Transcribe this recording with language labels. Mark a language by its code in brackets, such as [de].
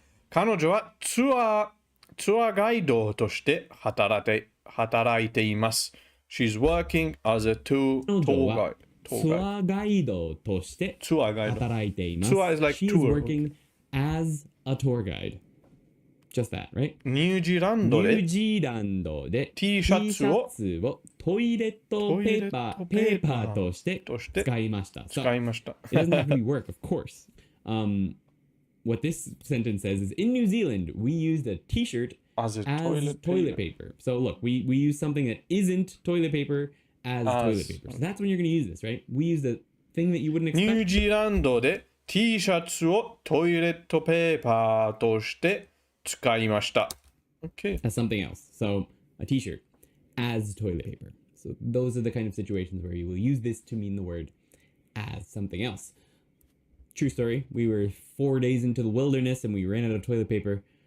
[ja] 彼女はツアーガイドとして働いています。 [en] She's working as a tour guide. [ja] ツアーガイドとして働いています。 [en] Tour is like She's tour. working as a tour guide. Just that, right? [ja] ニュージーランドで T シャツをトイレットペーパーとして使いました。使いました。 [en] It doesn't have to be work, of course. What this sentence says is in New Zealand, we used a t-shirt as toilet paper. So look, we use something that isn't toilet paper as toilet paper. So that's when you're going to use this, right? We use the thing that you wouldn't expect. [ja] ニュージーランドで T シャツをトイレットペーパーとして使いました。 [en] Okay. As something else. So a t-shirt as toilet paper. So those are the kind of situations where you will use this to mean the word as something else. True story. We were 4 days into the wilderness and we ran out of toilet paper.